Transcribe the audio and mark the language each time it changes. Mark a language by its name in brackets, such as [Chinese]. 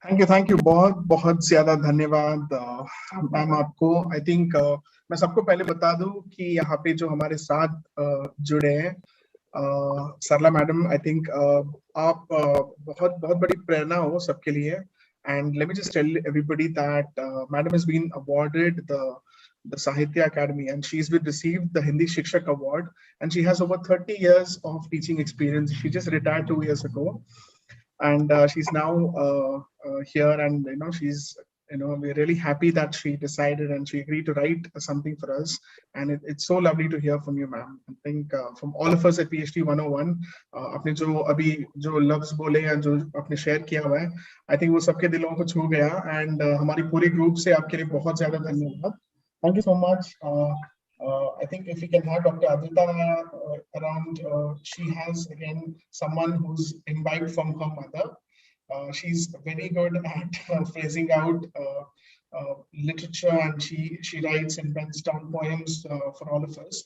[Hindi] Thank you बहुत बहुत ज्यादा धन्यवाद मैम आपको। आई थिंक मैं सबको पहले बता दूं कि यहाँ पे जो हमारे साथ जुड़े हैं सरला मैडम, आई थिंक आप बहुत बहुत बड़ी प्रेरणा हो सबके लिए। [English] And let me just tell everybody that madam has been awarded the Sahitya Academy, and she's been received the Hindi Shikshak Award, and she has over 30 years of teaching experience. She just retired 2 years ago, and she's now here, and she's we're really happy that she decided and she agreed to write something for us, and it's so lovely to hear from you, ma'am. I think from all of us at PhD 101, [Hindi] आपने जो अभी जो लफ्ज बोले या जो आपने share किया हुआ है, I think वो सबके दिलों को छू गया, and हमारी पूरी ग्रुप से आपके लिए बहुत ज्यादा धन्यवाद। [English] Thank you so much. I think if we can have Dr. Adita around, she has again someone who's imbibed from her mother. She's very good at phrasing out literature, and she writes and pens down poems for all of us.